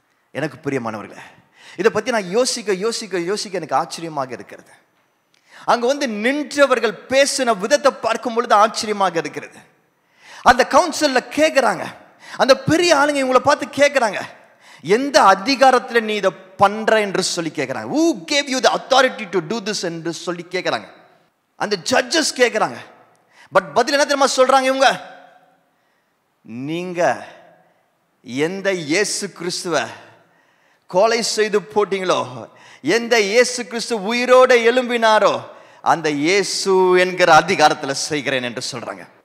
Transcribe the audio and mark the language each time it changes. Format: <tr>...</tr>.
<ta>எனக்கு பிரியமானவர்களே, இதை பத்தி நான் யோசிக்க யோசிக்க யோசிக்க எனக்கு ஆச்சரியமாக இருக்கிறது. அங்க வந்து நின்றவர்கள் பேசின விதத்தை பார்க்கும் பொழுது ஆச்சரியமாக இருக்கிறது. அந்த கவுன்சில்ல கேட்குறாங்க, அந்த பெரிய ஆளுங்க இவங்களை பார்த்து கேட்குறாங்க, எந்த அதிகாரத்தில் நீ இதை பண்ற என்று சொல்லி கேட்குறாங்க.</ta> <en>who gave you the authority to do this</en> <ta>என்று சொல்லி கேட்குறாங்க. அந்த ஜட்ஜஸ் கேட்குறாங்க. பட் பதில் என்ன தெரியுமா சொல்றாங்க இவங்க? நீங்க எந்த இயேசு கிறிஸ்துவை கொலை செய்து போட்டீங்களோ, எந்த இயேசு கிறிஸ்து உயிரோடு எழும்பினாரோ அந்த இயேசு என்கிற அதிகாரத்தில் செய்கிறேன் என்று சொல்றாங்க.</ta>